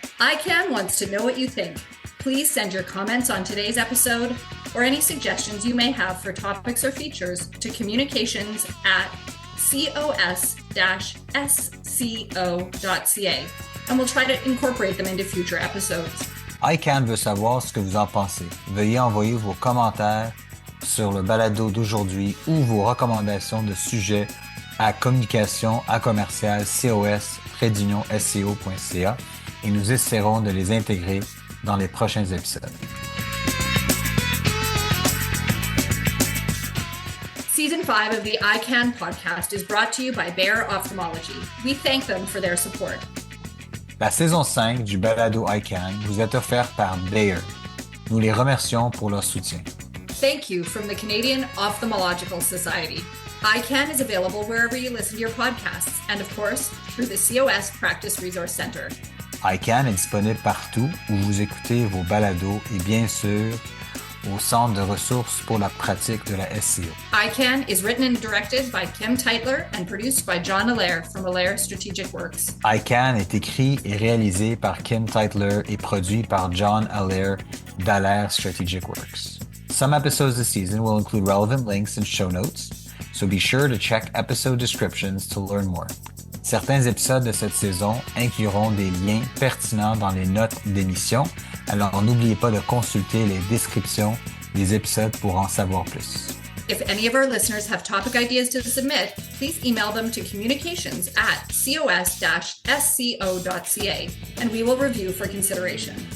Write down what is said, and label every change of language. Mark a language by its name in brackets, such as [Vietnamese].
[English] EyeCan wants to know what you think. Please send your comments on today's episode or any suggestions you may have for topics or features to communications@cos-sco.ca, and we'll try to incorporate them into future episodes. [French] EyeCan veut savoir ce que vous en pensez. Veuillez envoyer vos commentaires sur le balado d'aujourd'hui ou vos recommandations de sujets à communication@cos-sco.ca et nous essaierons de les intégrer dans les prochains épisodes. [English] Season 5 of the EyeCan podcast is brought to you by Dagher Ophthalmology. We thank them for their support. [French] La saison 5 du balado EyeCan vous est offerte par Dagher. Nous les remercions pour leur soutien. [English] Thank you from the Canadian Ophthalmological Society. EyeCan is available wherever you listen to your podcasts, and of course, through the COS Practice Resource Centre. [French] EyeCan est disponible partout où vous écoutez vos balados et bien sûr au Centre de ressources pour la pratique de la SCO. [English] EyeCan is written and directed by Kim Teitler and produced by John Allaire from Allaire Strategic Works. [French] EyeCan est écrit et réalisé par Kim Teitler et produit par John Allaire d'Allaire Strategic Works. [English] Some episodes this season will include relevant links and show notes, so be sure to check episode descriptions to learn more. [French] Certains épisodes de cette saison incluront des liens pertinents dans les notes d'émission, alors n'oubliez pas de consulter les descriptions des épisodes pour en savoir plus. [English] If any of our listeners have topic ideas to submit, please email them to communications@cos-sco.ca, and we will review for consideration.